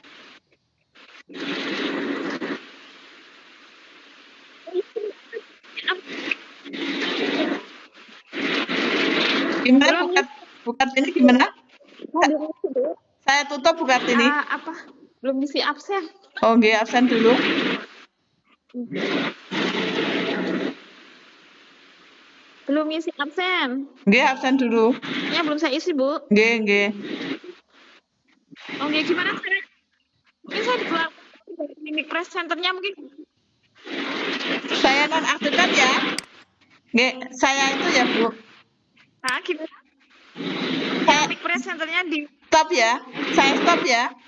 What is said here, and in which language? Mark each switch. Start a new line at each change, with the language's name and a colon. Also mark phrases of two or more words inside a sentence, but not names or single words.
Indonesian: Gimana Bu Kartini gimana? Saya tutup Bu Kartini. Apa? Belum isi absen. Oh nggih, absen dulu. Belum isi absen. Nggih, absen dulu. Ya, belum saya isi, Bu. Nggih, nggih. Oh, nggih, gimana caranya? Mungkin saya dikeluarkan dari
English: mini press centernya
Indonesian: mungkin. Saya nonaktifkan ya. Nggih, saya itu ya, Bu. Ah, gimana? Saya
English: mini press centernya
Indonesian: di stop ya. Saya stop ya.